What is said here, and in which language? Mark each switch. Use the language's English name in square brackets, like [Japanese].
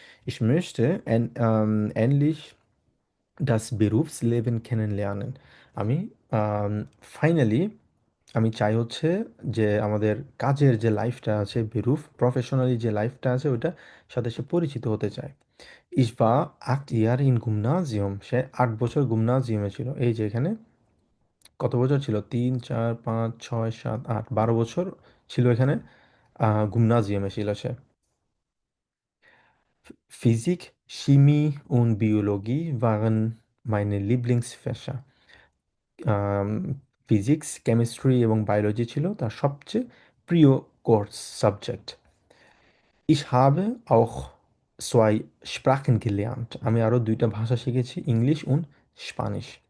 [German] Ich möchte endlich das Berufsleben kennenlernen, [Bangla] আমি finally আমি চাই হচ্ছে যে আমাদের কাজের যে লাইফটা আছে, প্রফেশনালি যে লাইফটা আছে ওইটার সাথে সে পরিচিত হতে চায়। [German] Ich war 8 Jahre in Gymnasium, [Bangla] সে 8 বছর গুমনাজিয়ামে ছিল। এই যে এখানে কত বছর ছিল, 3 4 5 6 7 8, 12 বছর ছিল এখানে গুমনাজিয়ামে ছিল সে। [German] Physik, Chemie und Biologie waren meine Lieblingsfächer. [Bangla] Physics, chemistry এবং বায়োলজি ছিল তার সবচেয়ে প্রিয় course subject. [German] Ich habe auch 2 Sprachen gelernt, [Bangla] আমি আরও 2টা ভাষা শিখেছি, ইংলিশ und স্প্যানিশ।